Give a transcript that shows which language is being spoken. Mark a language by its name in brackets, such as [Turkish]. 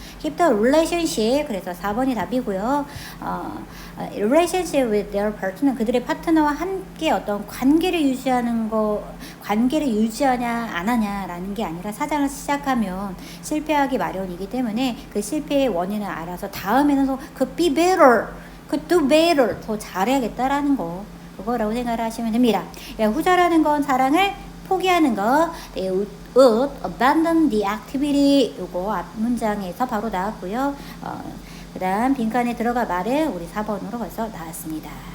[English] Keep the relationship, [Korean] 그래서 4번이 답이고요. [English] relationship with their partner, [Korean] 그들의 파트너와 함께 어떤 관계를 유지하는 거, 관계를 유지하냐 안 하냐라는 게 아니라 사장을 시작하면 실패하기 마련이기 때문에 그 실패의 원인을 알아서 다음에는 [English] could be better, could do better, [Korean] 더 잘해야겠다라는 거, 그거라고 생각을 하시면 됩니다. 후자라는 건 사랑을 포기하는 거. [English] They would abandon the activity. [Korean] 요거 앞 문장에서 바로 나왔고요. 그 다음 빈칸에 들어가 말은 우리 4번으로 벌써 나왔습니다.